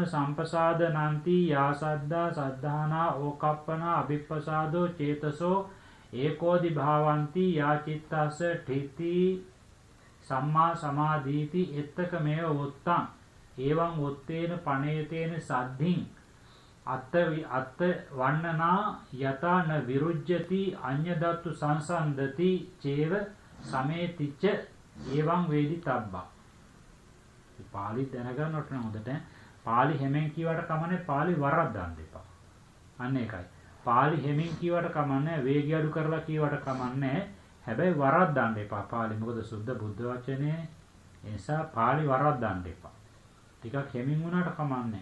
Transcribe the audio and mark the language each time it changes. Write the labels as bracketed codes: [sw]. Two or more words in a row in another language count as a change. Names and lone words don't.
[pi] සම්පසාදනන්ති යා සද්ධා සද්ධානා ඕකප්පනා අභිප්පසාදෝ චේතසෝ ඒකෝදි භාවන්ති යා චිත්තස්ස ඨිති සම්මා සමාධීති එත්තකමේව වොත්තං එවං වොත්තේන පණේතේන සද්ධින් අත්ත වන්නනා යතන විරුජ්ජති අඤ්ඤදත්තු සංසන්දති චේව සමේතිච්ච එවං වේදිතබ්බා. [si] පාලි දැනගන්නට නම් හොඳට පාලි හැමෙන් කියවට කමන්නේ පාලි වරද්දන්න එපා. අන්න ඒකයි. පාලි හැමෙන් කියවට කමන්නේ වේගය අඩු කරලා කියවට කමන්නේ. හැබැයි වරද්දන්න එපා පාලි. මොකද සුද්ධ බුද්ධ වචනේ. ඒ නිසා පාලි වරද්දන්න එපා. ටිකක් හැමින් වුණාට කමන්නේ.